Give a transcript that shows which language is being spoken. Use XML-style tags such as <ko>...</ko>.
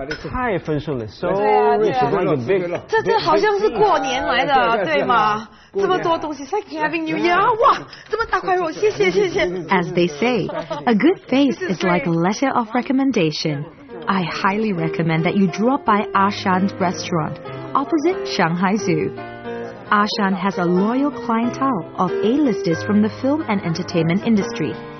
<zh>太丰盛了</zh> <en>So rich, like a big.</en> <zh>这好像是过年来的，对吗？这么多东西</zh> <en>，It's like having New Year.</en> <zh>哇，这么大块肉，谢谢。</zh> <en>As they say, a good face is like a letter of recommendation. I highly recommend that you drop by Ashan's restaurant, opposite Shanghai Zoo. Ashan has a loyal clientele of A-listers from the film and entertainment industry.</en>